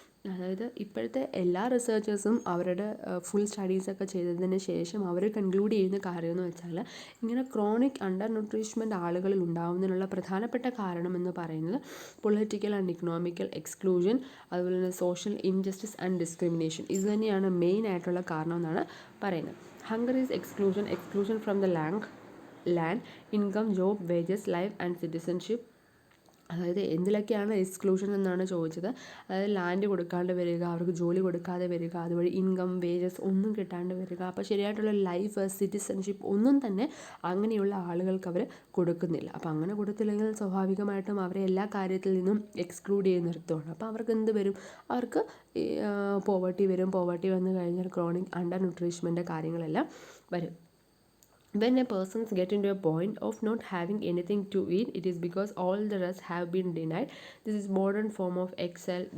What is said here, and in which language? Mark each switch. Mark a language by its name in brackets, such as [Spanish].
[Malayalam] അതായത് ഇപ്പോഴത്തെ എല്ലാ റിസർച്ചേഴ്സും അവരുടെ ഫുൾ സ്റ്റഡീസൊക്കെ ചെയ്തതിന് ശേഷം അവർ കൺക്ലൂഡ് ചെയ്യുന്ന കാര്യമെന്ന് വെച്ചാൽ, ഇങ്ങനെ ക്രോണിക് അണ്ടർ ന്യൂട്രീഷ്മെൻറ്റ് ആളുകളിൽ ഉണ്ടാകുന്നതിനുള്ള പ്രധാനപ്പെട്ട കാരണം എന്ന് പറയുന്നത് [English] political and economical exclusion, [Malayalam] അതുപോലെ തന്നെ [English] social injustice and discrimination, [Malayalam] ഇത് തന്നെയാണ് മെയിൻ ആയിട്ടുള്ള കാരണം എന്നാണ് പറയുന്നത്. [English] Hunger is exclusion from the land, income, job, wages, life and citizenship. [Malayalam] അതായത് എന്തിലൊക്കെയാണ് എക്സ്ക്ലൂഷൻ എന്നാണ് ചോദിച്ചത്. അതായത് ലാൻഡ് കൊടുക്കാണ്ട് വരിക, അവർക്ക് ജോലി കൊടുക്കാതെ വരിക, അതുവഴി ഇൻകം, വേജസ് ഒന്നും കിട്ടാണ്ട് വരിക, അപ്പോൾ ശരിയായിട്ടുള്ള ലൈഫ്, സിറ്റിസൺഷിപ്പ് ഒന്നും തന്നെ അങ്ങനെയുള്ള ആളുകൾക്ക് അവർ കൊടുക്കുന്നില്ല. അപ്പോൾ അങ്ങനെ കൊടുത്തില്ലെങ്കിൽ സ്വാഭാവികമായിട്ടും അവരെ എല്ലാ കാര്യത്തിൽ നിന്നും എക്സ്ക്ലൂഡ് ചെയ്ത് നിർത്തുകയാണ്. അപ്പോൾ അവർക്ക് എന്ത് വരും? അവർക്ക് പോവർട്ടി വരും. പോവർട്ടി വന്നു കഴിഞ്ഞാൽ ക്രോണിക് അണ്ടർ ന്യൂട്രീഷ്മെൻറ്റ് കാര്യങ്ങളെല്ലാം വരും. [English] When a person gets into a point of not having anything to eat, it is because all the rest have been denied. This is modern form of exile.